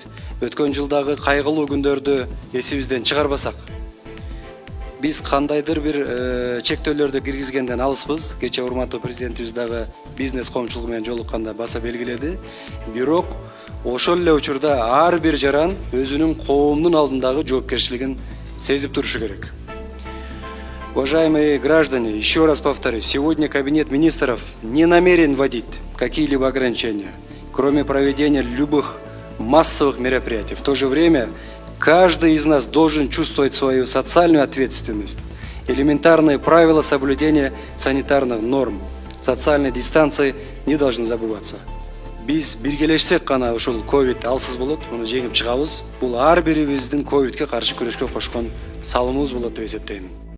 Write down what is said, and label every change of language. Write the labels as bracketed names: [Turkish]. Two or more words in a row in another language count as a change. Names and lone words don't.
[Kyrgyz] Өткөн жылдагы кайгылуу күндөрдү эсибизден чыгарбасак, биз кандайдыр бир чектөөлөрдү киргизгенден алыспыз. Кечээ урматтуу президентибиз дагы бизнес коомчулугу менен жолукканда баса белгиледи. Бирок ошол эле учурда ар бир жаран өзүнүн коомдун алдындагы жоопкерчилигин сезип турушу керек. [Russian] Уважаемые граждане, еще раз повторюсь, сегодня Кабинет министров не намерен вводить какие-либо ограничения, кроме проведения любых массовых мероприятий. В то же время каждый из нас должен чувствовать свою социальную ответственность, элементарные правила соблюдения санитарных норм, социальной дистанции не должны забываться. [Kyrgyz] Биз биргелешсек гана ушул ковид алсыз болот, муну жеңип чыгабыз. Бул ар бирибиздин ковидке каршы күрөшкө кошкон салымыбыз болот деп эсептейм.